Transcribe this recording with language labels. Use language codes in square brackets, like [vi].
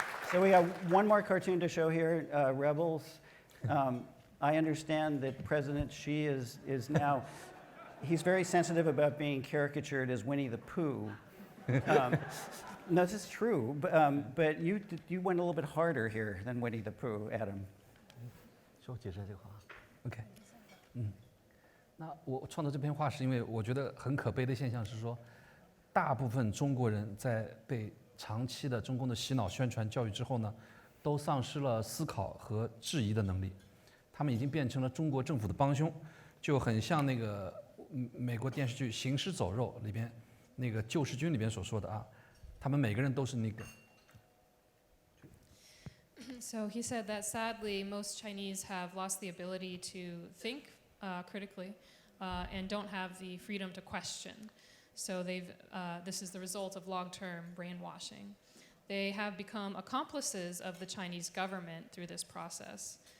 [en] So we have one more cartoon to show here, Rebels. I understand that President Xi is now, he's very sensitive about being caricatured as Winnie the Pooh. No, this is true, but you went a little bit harder here than Winnie the Pooh, Adam. [zh] 说解释这个话 ，OK， 那我创作这篇话是因为我觉得很可悲的现象是说，大部分中国人在被长期的中共的洗脑宣传教育之后呢，都丧失了思考和质疑的能力，他们已经变成了中国政府的帮凶，就很像那个美国电视剧《行尸走肉》里边那个救世军里边所说的啊，他们每个人都是那个。 [en] So he said that sadly, most Chinese have lost the ability to think critically and don't have the freedom to question. So this is the result of long-term brainwashing. They have become accomplices of the Chinese government through this process.